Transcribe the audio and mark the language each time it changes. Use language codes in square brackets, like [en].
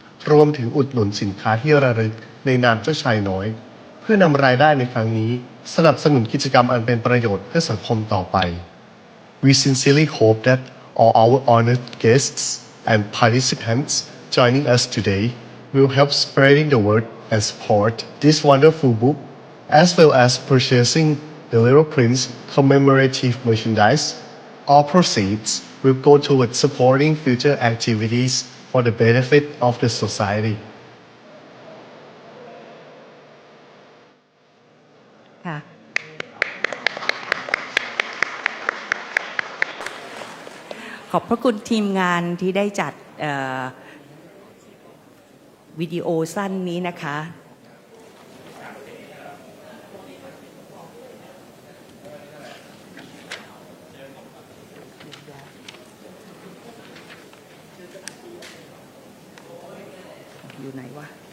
[th] รวมถึงอุดหนุนสินค้าที่ระลึกในนามเจ้าชายน้อยเพื่อนำรายได้ในครั้งนี้สนับสนุนกิจกรรมอันเป็นประโยชน์เพื่อสังคมต่อไป [en] We sincerely hope that all our honored guests and participants joining us today will help spreading the word and support this wonderful book as well as purchasing The Little Prince commemorative merchandise. All proceeds will go towards supporting future activities for the benefit of the society. [th] ค่ะขอบพระคุณทีมงานที่ได้จัดวิดีโอสั้นนี้นะคะอยู่ไหนวะ